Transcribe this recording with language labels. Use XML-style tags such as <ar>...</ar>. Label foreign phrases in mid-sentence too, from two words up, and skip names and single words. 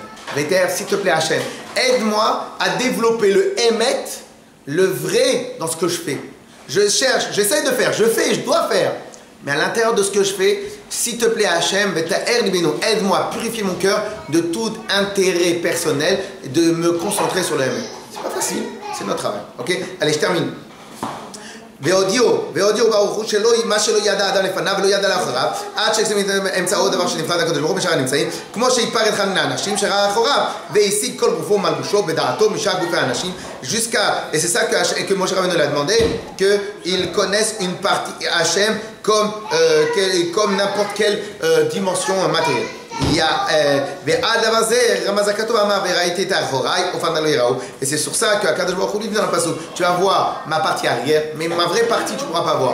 <fr>Véter, s'il te plaît, Hachem, aide-moi à développer le Emet, le vrai dans ce que je fais. Je cherche, j'essaie de faire, je fais, je dois faire. Mais à l'intérieur de ce que je fais, s'il te plaît Hachem, aide-moi à purifier mon cœur de tout intérêt personnel et de me concentrer sur le Emet. C'est pas facile, c'est notre travail. Ok? Allez, je termine.</fr> <he>והודיעו ברוך הוא מה שלא ידע אדם לפניו ולא ידע לאחריו עד שאמצעו דבר שנפרד הקדוש ברוך הוא משאר הנמצאים כמו שיפר את אחד מן האנשים שראה אחריו והשיג כל גופו מלבושו בדעתו משאר גופי האנשים</he> <fr>jusqu'à et c'est ça que Moshe Rabbeinu l'a demandé qu'il connaisse une partie Hachem comme n'importe quelle dimension matérielle. Il y a et c'est sur ça que</fr> <he>הקדוש ברוך הוא</he> <fr>dit dans le passage, tu vas voir ma partie arrière, mais ma vraie partie tu ne pourras pas voir.</fr>